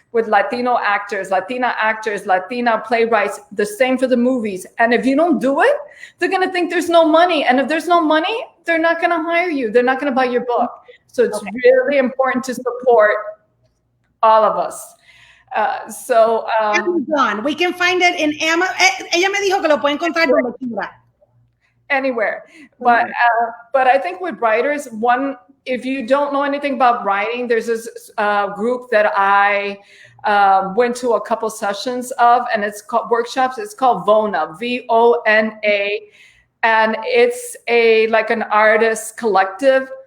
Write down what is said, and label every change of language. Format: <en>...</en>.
<en>with Latino actors, Latina playwrights, the same for the movies. And if you don't do it, they're going to think there's no money. And if there's no money, they're not going to hire you. They're not going to buy your book. So it's really important to support all of us. Amazon. We can find it in Amazon.</en> <es>Ella me dijo que lo pueden encontrar donde quiera.</es> <en>Anywhere. But I think with writers, if you don't know anything about writing, there's this group that I went to a couple sessions of, and it's called workshops. It's called VONA, VONA, and it's like an artist collective.</en>